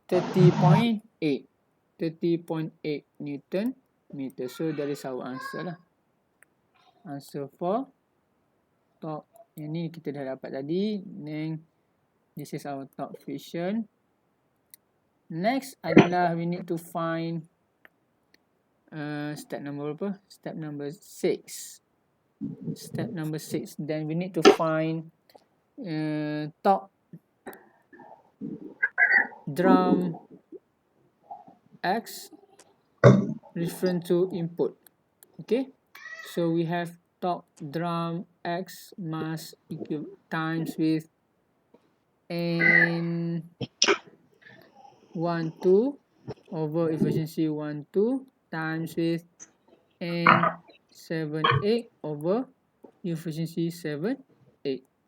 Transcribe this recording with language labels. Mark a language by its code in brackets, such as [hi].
[en] 30.8 Newton meter. So that is our answer lah. Answer for top. [ms] Ini kita dah dapat tadi. [en] Then this is our top friction. Next [ms] adalah [en] we need to find step number [ms] apa? [en] Step number 6. Step number 6. Then we need to find top drum X referring to input. Okay, so we have top drum X mass times with N12 over efficiency 12 times with N78 over efficiency 78.